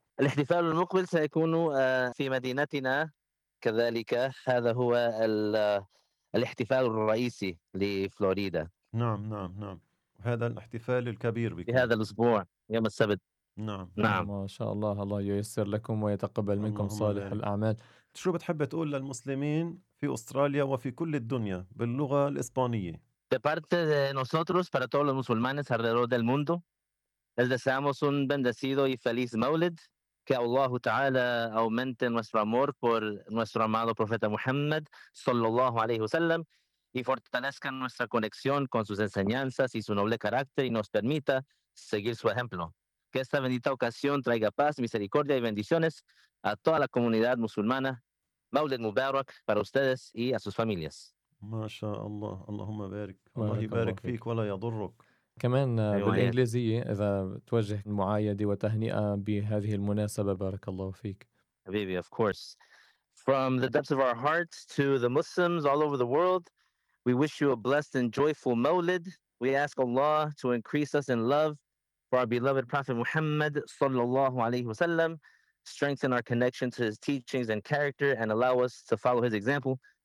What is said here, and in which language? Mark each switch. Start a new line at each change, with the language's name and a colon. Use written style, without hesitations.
Arabic: الاحتفال المقبل سيكون في مدينتنا كذلك، هذا هو الاحتفال الرئيسي لفلوريدا. نعم نعم نعم، هذا الاحتفال الكبير في هذا الأسبوع يوم السبت. نعم نعم، ما شاء الله، الله ييسر لكم ويتقبل منكم صالح الأعمال. شو بتحب تقول للمسلمين في أستراليا وفي كل الدنيا باللغة الإسبانية؟
Spanish: De parte de nosotros para todos los musulmanes alrededor del mundo les deseamos un bendecido y feliz Maulid. Que Allah Ta'ala aumente nuestro amor por nuestro amado profeta Muhammad sallallahu alayhi wa sallam y fortalezca nuestra conexión con sus enseñanzas y su noble carácter y nos permita seguir su ejemplo. Que esta bendita ocasión traiga paz, misericordia y bendiciones a toda la comunidad musulmana. Maulid Mubarak para ustedes y a sus familias.
Arabic: Ma sha Allah, Allahumma barik. Allah yibarik fik wa la yadurruk. كمان بالإنجليزية إذا توجه المعايدة وتهنئة بهذه المناسبة، بارك الله فيك. حبيبي،
English: of course. From the depths of our hearts to the Muslims all over the world, we wish you a blessed and joyful Mawlid. We ask Allah to increase us in love for our beloved Prophet Muhammad sallallahu alayhi wasallam, strengthen our connection to his teachings and character, and allow us to follow his example.